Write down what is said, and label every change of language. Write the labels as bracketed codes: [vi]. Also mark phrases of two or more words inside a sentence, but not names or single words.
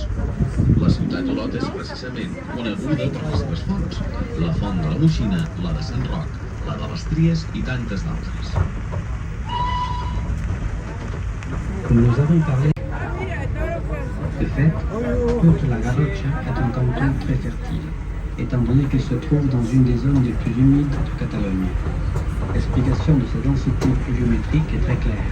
[ca] La ciutat d'Olot és precisament coneguda per les seves fonts, la font de la Moixina, la de Sant Roc, la de les Tries i tantes d'altres. [fr] Comme nous avons parlé de fait, Porto-la-Garrotxa est un canton très fertile, étant donné qu'il se trouve dans une des zones les plus humides de Catalogne. L'explication de sa densité pluviométrique est très claire.